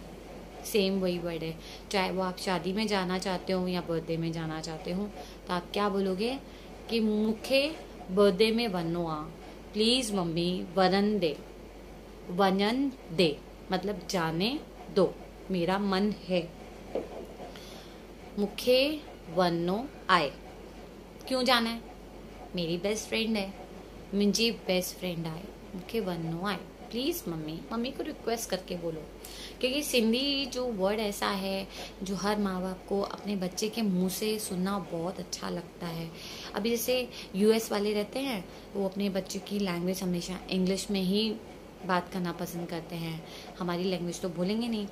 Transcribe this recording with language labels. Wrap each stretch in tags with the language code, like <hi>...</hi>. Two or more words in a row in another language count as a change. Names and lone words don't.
<hi>सेम वही वर्ड है, चाहे वो आप शादी में जाना चाहते हो या बर्थडे में जाना चाहते हो, तो आप क्या बोलोगे कि</hi> <sd>मूंखे बर्थडे में वञो आ, प्लीज़ मम्मी वञन दे। वञन दे</sd> <hi>मतलब जाने दो, मेरा मन है।</hi> <sd>मूंखे वञो आए,</sd> <hi>क्यों जाना है? मेरी</hi> <en>best friend</en> <hi>है,</hi> <sd>मुंहिंजी</sd> <en>best friend</en> <sd>आहे, मूंखे वञो आहे,</sd> <en>Please mummy.</en> <hi>मम्मी को रिक्वेस्ट करके बोलो, क्योंकि सिंधी जो वर्ड ऐसा है जो हर माँ बाप को अपने बच्चे के मुंह से सुनना बहुत अच्छा लगता है। अभी जैसे यूएस वाले रहते हैं, वो अपने बच्चे की लैंग्वेज हमेशा इंग्लिश में ही बात करना पसंद करते हैं, हमारी लैंग्वेज तो बोलेंगे नहीं।</hi>